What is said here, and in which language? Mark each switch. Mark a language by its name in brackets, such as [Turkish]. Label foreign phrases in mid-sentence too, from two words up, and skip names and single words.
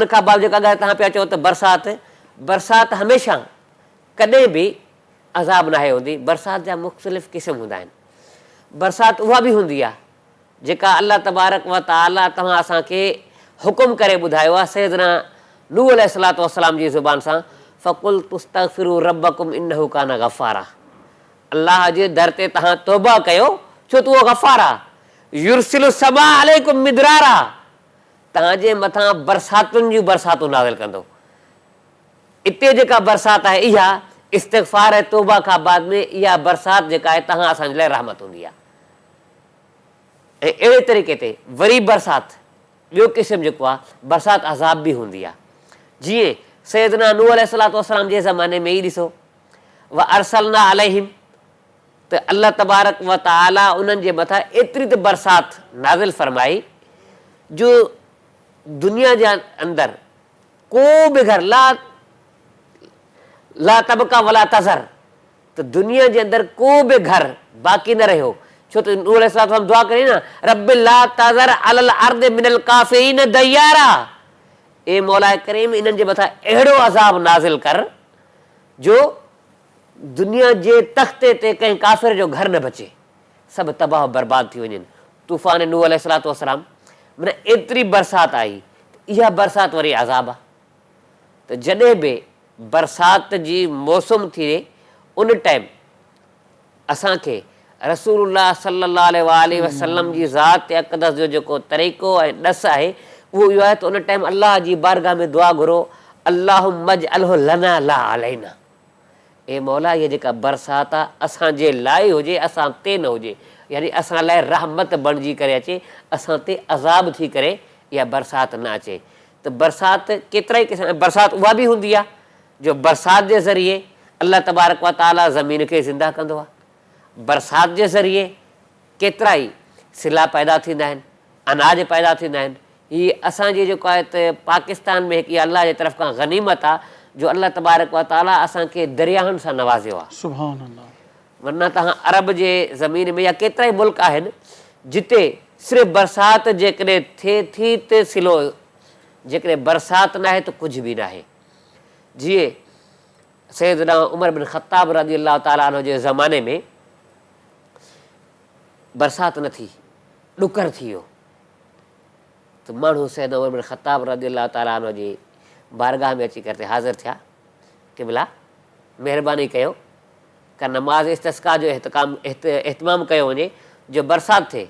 [Sindhi] उन खां बाद जेका ॻाल्हि तव्हां पिया चओ त बरसाति हमेशह कॾहिं बि अज़ाब नाहे हूंदी। बरसाति जा मुख़्तलिफ़ क़िस्म हूंदा आहिनि। बरसाति उहा बि हूंदी आहे जेका [Arabic] الله تبارك وتعالى [Sindhi] तव्हां असांखे हुकुम करे ॿुधायो आहे सैयदना नूह [Arabic] عليه الصلاة والسلام [Sindhi] जी ज़ुबान सां, [Arabic] فقلت استغفروا ربكم إنه كان غفارا. [Sindhi] अल्लाह जे दर ते तव्हां तौबा कयो छो त उहो गफ़ार आहे। [Arabic] يرسل السماء عليكم مدرارا, [Sindhi] तव्हांजे मथां बरसातुनि जूं बरसातूं नाज़िल कंदो। इते जेका बरसाति आहे इहा इस्तिग़फ़ार ऐं तौबा खां बाद में इहा बरसाति जेका आहे तव्हां असांजे लाइ रहमत हूंदी आहे। ऐं अहिड़े तरीक़े ते वरी बरसाति ॿियो क़िस्म जेको आहे बरसाति अज़ाब बि हूंदी आहे। जीअं सैयदना नूह [Arabic] عليه الصلاة والسلام [Sindhi] जे ज़माने में ई ॾिसो, [Arabic] وأرسلنا عليهم, [Sindhi] त [Arabic] الله تبارك وتعالى [Sindhi] उन्हनि जे मथां एतिरी त बरसाति नाज़िल फरमाई जो दुनिया जे अंदरि को बि घर [Arabic] لا تبقي ولا تذر, [Sindhi] त दुनिया जे अंदरि को बि घर बाक़ी न रहियो। छो त नूह अलैहिस्सलाम दुआ करी न, [Arabic] رب لا تذر على الأرض من الكافرين ديارا, [Sindhi] ए मौला करीम इन्हनि जे मथां अहिड़ो अज़ाब नाज़िल कर जो दुनिया जे तख़्ते ते कंहिं काफ़िर जो घर न बचे, सभु तबाह बर्बाद थी वञनि। तूफ़ान नूह [Arabic] عليه الصلاة والسلام [Sindhi] माना एतिरी बरसाति आई, इहा बरसाति वरी अज़ाब आहे। त जॾहिं बि बरसाति जी मौसम थिए उन टाइम असांखे रसूलुल्लाह [Arabic] صلى الله عليه وسلم [Sindhi] जी ज़ात अक़दस जो जेको तरीक़ो ऐं ॾस आहे उहो इहो आहे त उन टाइम अल्लाह जी बारगाह में दुआ घुरो, [Arabic] اللهم اجعله لنا لا علينا, [Sindhi] ए मौला इहा जेका बरसाति आहे असांजे लाइ हुजे, असां ते न हुजे, यानी असां लाइ रहमत बणिजी करे अचे, असां ते अज़ाब थी करे इहा बरसाति न अचे। त बरसाति केतिरा ई क़िस्म, बरसाति उहा बि हूंदी आहे जो बरसाति जे ज़रिए [Arabic] الله تبارك وتعالى [Sindhi] ज़मीन खे ज़िंदा कंदो आहे। बरसाति जे ज़रिए केतिरा ई सिला पैदा थींदा आहिनि, अनाज पैदा थींदा आहिनि। हीअ असांजी जेको आहे त पाकिस्तान में हिकु अल्लाह जे तरफ़ खां गनीमत आहे जो [Arabic] الله تبارك وتعالى [Sindhi] असांखे दरियाहनि सां नवाज़ियो आहे। [Arabic] سبحان الله. [Sindhi] वरना तव्हां अरब जे ज़मीन में या केतिरा ई मुल्क आहिनि जिते सिर्फ़ु बरसाति जेकॾहिं थिए थी त सिलो, जेकॾहिं बरसाति न आहे त कुझु बि न आहे। जीअं सैयदना उमर बिन ख़त्ताब [Arabic] رضي الله تعالى عنه [Sindhi] जे ज़माने में बरसाति न थी, ॾुकर थी वियो, त माण्हू सैयदना उमर बिन ख़त्ताब [Arabic] رضي الله تعالى عنه [Sindhi] जी बारगाह में अची करे हाज़िर थिया कि भला महिरबानी कयो का नमाज़ इस्तिस्का जो एहतमाम कयो वञे जो बरसाति थिए।